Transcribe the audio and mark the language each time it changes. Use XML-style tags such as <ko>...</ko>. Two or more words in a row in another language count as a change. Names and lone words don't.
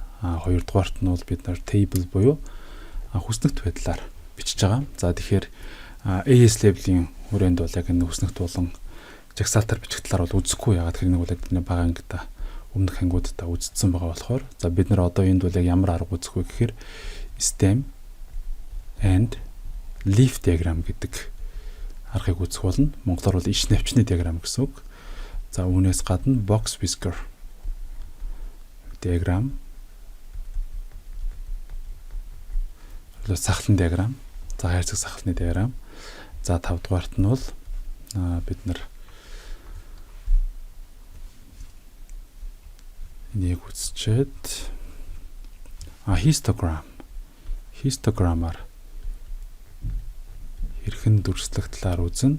<mn>Хоёрдугаарт нь бол бид нар table буюу хүснэгт байдлаар бичиж байгаа. За тэгэхээр</mn> <en>AS level-</en> <mn>ийн хүрээнд бол яг энэ хүснэгт болон жагсаалтаар бичих талаар бол үзэхгүй. Ягаад гэхээр нэг бол бидний бага ангида өмнөх ангиудаа үзсэн байгаа болохоор за бид нар одоо энд бол яг ямар арга үзэх вэ гэхээр</mn> <en>stem and leaf diagram</en> <mn>гэдэг аргыг үзэх болно. Монголоор бол иш навчны диаграм гэсэн үг. За үүнээс гадна</mn> <en>box whisker</en> <mn>диаграм, сахалын диаграм, за хайрцаг сахалны диаграм. За 5 дугаарт нь бол бид нар энийг үзчихэд histogramаар хэрхэн дүрслэх талаар үзнэ.</mn>